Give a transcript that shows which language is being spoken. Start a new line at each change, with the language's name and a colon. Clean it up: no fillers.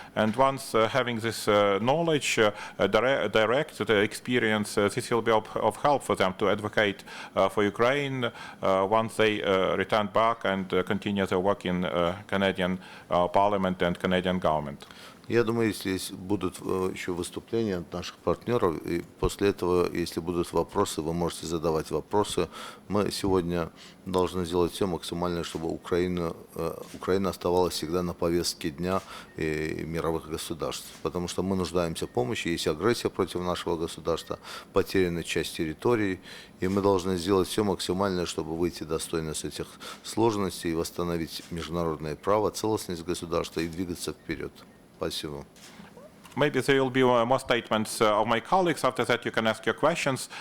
English: And once having this knowledge, direct experience, this will be of help for them to advocate for Ukraine once they return back and continue their work in Canadian Parliament and Canadian government.
Russian: Я думаю, если будут еще выступления от наших партнеров, и после этого, если будут вопросы, вы можете задавать вопросы. Мы сегодня должны сделать все максимальное, чтобы Украина оставалась всегда на повестке дня мировых государств. Потому что мы нуждаемся в помощи, есть агрессия против нашего государства, потеряна часть территорий, и мы должны сделать все максимальное, чтобы выйти достойно с этих сложностей, восстановить международное право, целостность государства и двигаться вперед. Спасибо.
English: Maybe there will be more statements of my colleagues. After that, you can ask your questions.